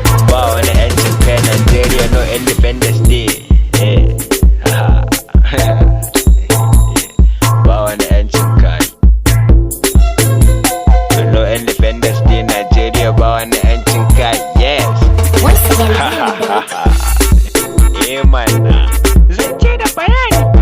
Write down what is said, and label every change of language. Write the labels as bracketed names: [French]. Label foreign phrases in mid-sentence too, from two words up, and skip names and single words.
[Hausa] Ba wani 'yancin kai Nigeria, [English] no Independence Day. Eh. [Hausa] Ba wani 'yancin kai. [English] No Independence Day Nigeria, [Hausa] ba wani 'yancin kai. [English] Yes. Once again, bring the beat. Eh, man. [Hausa] Zance da bayani.